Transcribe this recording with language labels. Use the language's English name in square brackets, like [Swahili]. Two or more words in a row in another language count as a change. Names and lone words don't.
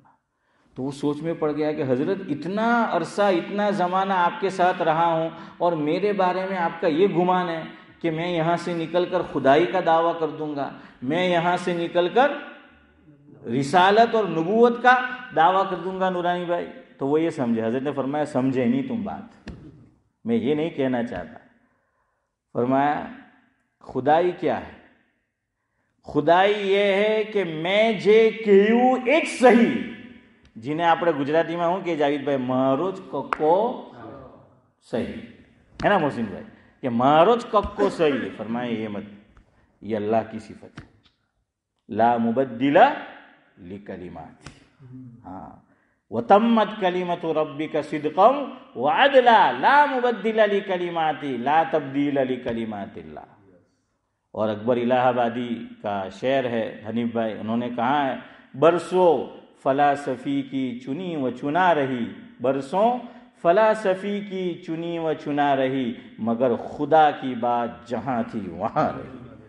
[Urdu] تو وہ سوچ میں پڑ گیا کہ حضرت اتنا عرصہ، اتنا زمانہ آپ کے ساتھ رہا ہوں، اور میرے بارے میں آپ کا یہ گمان ہے کہ میں یہاں سے نکل کر خدائی کا دعویٰ کر دوں گا، میں یہاں سے نکل کر رسالت اور نبوت کا دعویٰ کر دوں گا نورانی بھائی. تو وہ یہ سمجھے. حضرت نے فرمایا سمجھے نہیں تم بات، میں یہ نہیں کہنا چاہتا. فرمایا خدائی کیا ہے؟ خدائی یہ ہے کہ میں [Gujarati] જે કહ્યું એ જ સહી. جنہیں આપણે ગુજરાતીમાં શું કે જાવીદ ભાઈ, મારો જ કક્કો સહી [Urdu] ہے نا محسن بھائی، کہ [Gujarati] મારો જ કક્કો સહી ہے. [Urdu] فرمایا یہ مت، یہ اللہ کی صفت ہے، [Arabic] لا مبدل لکلمات. ہاں، وتمت کلمت ربک صدقا وعدلا لا مبدل لکلمات لا تبدیل لکلمات اللہ. [Urdu] اور اکبر الہ آبادی کا شعر ہے حنیف بھائی، انہوں نے کہا ہے برسوں فلاسفی کی چنی و چنا رہی، برسوں فلاسفی کی چنی و چنا رہی، مگر خدا کی بات جہاں تھی وہاں رہی.